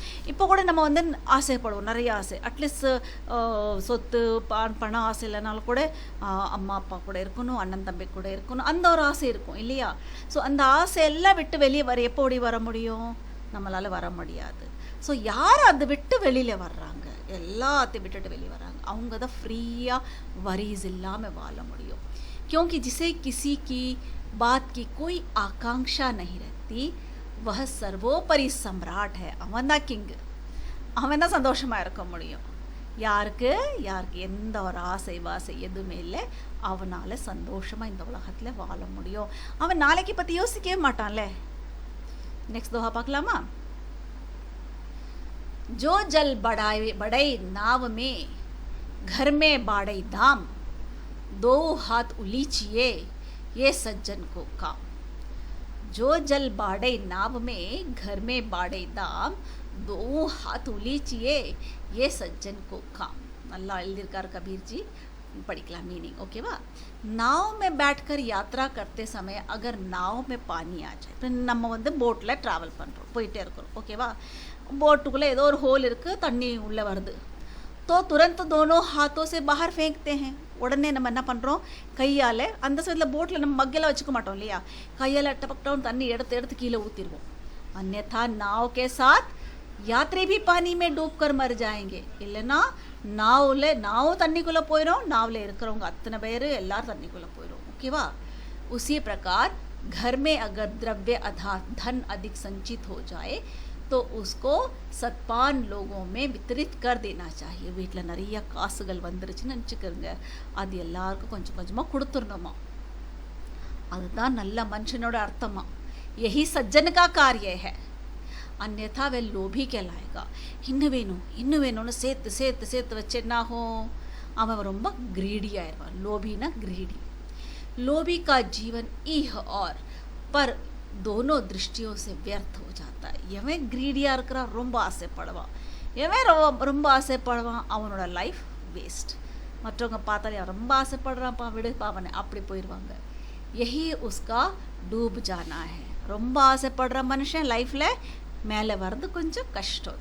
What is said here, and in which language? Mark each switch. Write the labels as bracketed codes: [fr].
[ta] இப்போ கூட நம்ம ஆசைப்படுவோம், நிறைய ஆசை, அட்லீஸ்ட் சொத்து பணம் ஆசை இல்லைனாலும் கூட அம்மா அப்பா கூட இருக்கணும், அண்ணன் தம்பி கூட இருக்கணும், அந்த ஒரு ஆசை இருக்கும் இல்லையா? ஸோ அந்த ஆசையெல்லாம் விட்டு வெளியே எப்போ வர முடியும்? நம்மளால் வர முடியாது. ஸோ யார் அதை விட்டு வெளியில் வர்றாங்க, எல்லாத்தையும் விட்டுட்டு வெளியே வர்றாங்க, அவங்க தான் ஃப்ரீயாக வரிஸ் இல்லாமல் வாழ முடியும். [hi] क्योंकि जिसे किसी की बात की कोई आकांक्षा नहीं रहती, वह सर्वोपरि सम्राट है. [ta] அவன் தான் கிங்கு, அவன் தான் சந்தோஷமாக இருக்க முடியும். யாருக்கு எந்த ஒரு ஆசை வாசை எதுவுமே இல்லை, அவனால் சந்தோஷமாக இந்த உலகத்தில் வாழ முடியும். அவன் நாளைக்கு பற்றி யோசிக்கவே மாட்டான்ல. நெக்ஸ்ட் தோஹா பார்க்கலாமா? [hi] जो जल बढ़ाई नाव में घर में बाड़े दाम, दो हाथ उलीचिए ये सज्जन को काम. जो जल बाड़े नाव में घर में बाड़े दाम, दो हाथ उलीचिए ये सज्जन को काम. [ta] நல்லா எழுதியிருக்கார் கபீர் जी, படிக்கலாம் मीनिंग. ஓகேவா? [hi] नाव में बैठकर यात्रा करते समय अगर नाव में पानी आ जाए, [ta] இப்போ நம்ம போட்டில் ட்ராவல் பண்ணுறோம், போயிட்டே இருக்கிறோம். ஓகேவா? போட்டுக்குள்ளே ஏதோ ஒரு ஹோல் இருக்குது, தண்ணி உள்ளே வருது. [hi] तो तुरंत दोनों हाथों से बाहर फेंकते हैं. [ta] உடனே நம்ம என்ன பண்ணுறோம், கையால் அந்த சைடில் போட்டில் நம்ம மగ్గெல்லாம் வச்சுக்க மாட்டோம் இல்லையா, கையால் டபக்டவுன் தண்ணி எடுத்து கீழே ஊற்றிடுவோம். [hi] अन्यथा नाव के साथ यात्री भी पानी में डूब कर मर जाएंगे. [ta] இல்லைன்னா நாவும் தண்ணிக்குள்ளே போயிடும், நாவில் இருக்கிறவங்க அத்தனை பேர் எல்லாரும் தண்ணிக்குள்ளே போயிடும். ஓகேவா? [hi] उसी प्रकार घर में अगर द्रव्य धन अधिक संचित हो जाए तो उसको சத்பான் लोगों में வித்தரித் कर देना चाहिए. [ta] வீட்டில் நிறைய காசுகள் வந்துருச்சுன்னு நினச்சிக்கிறங்க, அது எல்லாருக்கும் கொஞ்சம் கொஞ்சமாக கொடுத்துடணுமா. அதுதான் நல்ல மனுஷனோட அர்த்தமா. [hi] यही सज्जन का कार्य है. अन्यथा वह लोभी कहलाएगा. [ta] இன்னும் வேணும்னு சேர்த்து சேர்த்து சேர்த்து வச்சு என்ன ஆகும், அவன் ரொம்ப கிரீடி ஆயிடுவான். லோபினா கிரீடி. [hi] लोभी का जीवन इह और पर दोनों दृष्टियों से व्यर्थ हो जाता है. [ta] எவன் கிரீடியாக இருக்கிறான், ரொம்ப ஆசைப்படுவான், எவன் ரொம்ப ஆசைப்படுவான், அவனோட லைஃப் வேஸ்ட். மற்றவங்க பார்த்தாலே ரொம்ப ஆசைப்படுறான்ப்பா, விடுப்பா அவனை, அப்படி போயிடுவாங்க. [hi] यही उसका डूब जाना है. [ta] ரொம்ப ஆசைப்படுற மனுஷன் லைஃப்பில் மேலே வர்றது கொஞ்சம் கஷ்டம்.